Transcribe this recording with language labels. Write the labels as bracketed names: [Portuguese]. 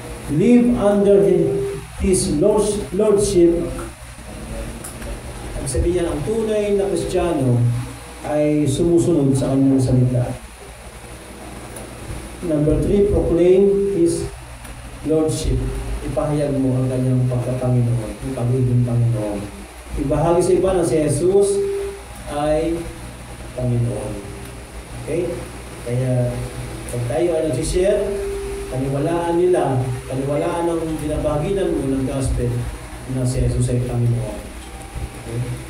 [English] Live under His Lordship. [Filipino] Ang sabi niya, ang tunay na Kristiyano ay sumusunod sa kanyang salita. [English] Number 3, proclaim His Lordship. [Filipino] Ipahayag mo ang kanyang pagkapanginoon, yung pagiging Panginoon. Ibahagi sa iba na si Jesus ay Panginoon. Okay? Kaya, pag tayo ay nagsishare, kaniwalaan nila, kaniwalaan ng binabaginan mo ng gospel na si Jesus ay Panginoon. Okay?